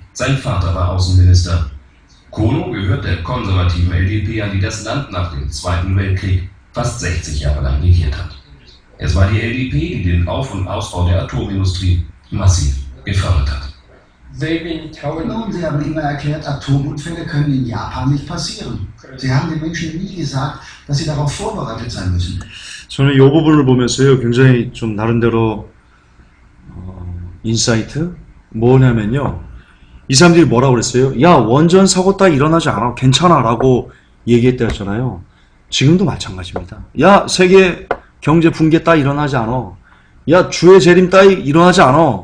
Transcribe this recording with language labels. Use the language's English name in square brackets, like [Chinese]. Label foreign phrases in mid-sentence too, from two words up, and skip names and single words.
[German] Sein Vater war Außenminister. Kono gehört der konservativen LDP an, die das Land nach dem Zweiten Weltkrieg fast 60 Jahre lang regiert hat. Es war die LDP, die den Auf- und Ausbau der Atomindustrie massiv gefördert hat. Nun, Sie haben immer erklärt, Atomunfälle können in Japan nicht passieren. Sie haben den Menschen nie gesagt, dass sie darauf vorbereitet sein müssen. [Korean] 저는 이 부분을 보면서요, 굉장히 좀 나름대로 인사이트? 뭐냐면요, 이 사람들이 뭐라고 그랬어요? 야, 원전 사고 따위 일어나지 않아, 괜찮아 라고 얘기했다잖아요. 지금도 마찬가지입니다. 야, 세계 경제 붕괴 따위 일어나지 않아, 야, 주의 재림 따위 일어나지 않아.